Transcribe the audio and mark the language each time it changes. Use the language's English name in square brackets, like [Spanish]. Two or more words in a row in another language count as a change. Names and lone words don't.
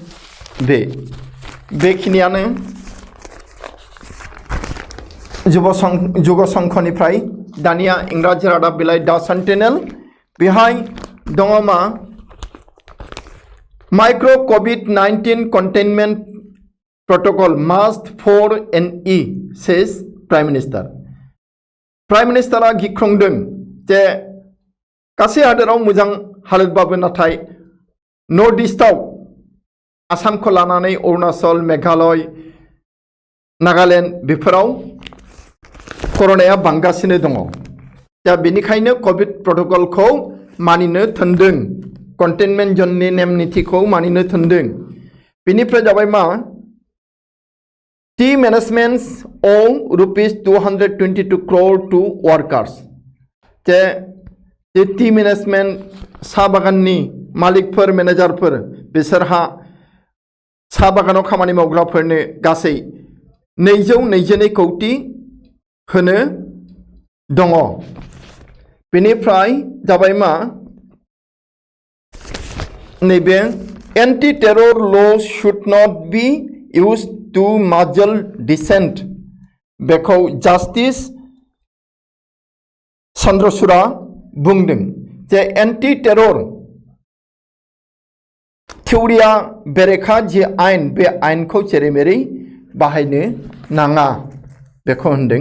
[Bodo] बेखिनियानो जुग संघनिफ्राय। दानिया इंराजि रादाब बिलाइ दा सेन्टिनेल बेहाय दङ मा माइक्रो [English] COVID-19 containment protocol must for NE says prime minister. prime minister [Bodo] गिख्रंदों जे गासै हादोराव मोजां हालोदबाबो नाथाय नर्थ इस्टआव आसामखौ लानानै अरुणाचल मेघालय नागालेण्ड बेफोराव कर'नाया बांगासिनो दङ। दा बेनिखायनो [English] COVID protocol [Bodo] मानिनो थिनदों, कन्टेनमेन्ट जोननि नेम नीतिखौ मानिनो थिनदों। बेनिफ्राय जाबाय मा [English] tea managements of ₹222 crore to workers [Bodo] जे [English] tea management [Bodo] साहा बागाननि मालिकफोर मेनेजारफोर बिसोरहा साहा बागानाव खामानि मावग्राफोरनो गासै 222 कौटि होनो दङ। बेनिफ्राय जाबाय मा नैबे [English] anti terror laws should not be used to muzzle dissent [Bodo] बेखौ जास्टिस चन्द्रचूड़ा बुंदों जे [English] anti terror theory [Bodo] बेरेखा जि आइन बे आइनखौ जेरै मेरै बाहायनो नाङा बेखौ होनदों।